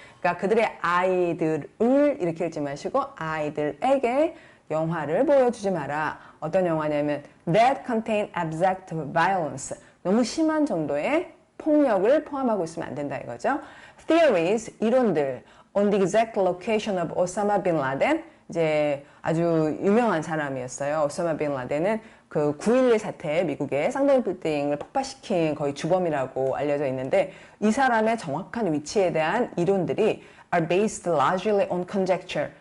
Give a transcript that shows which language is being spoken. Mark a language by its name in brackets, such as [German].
[Korean] 그러니까 그들의 아이들을 이렇게 읽지 마시고 아이들에게 영화를 보여주지 마라. 어떤 영화냐면 [English] that contain abject violence. [Korean] 너무 심한 정도의 폭력을 포함하고 있으면 안 된다 이거죠. [English] Theories, [Korean] 이론들 [English] on the exact location of Osama bin Laden. [Korean] 이제 아주 유명한 사람이었어요. 오사마 빈 라덴은 그 9.11 사태 미국의 쌍둥이 빌딩을 폭파시킨 거의 주범이라고 알려져 있는데 이 사람의 정확한 위치에 대한 이론들이 [English] are based largely on conjecture.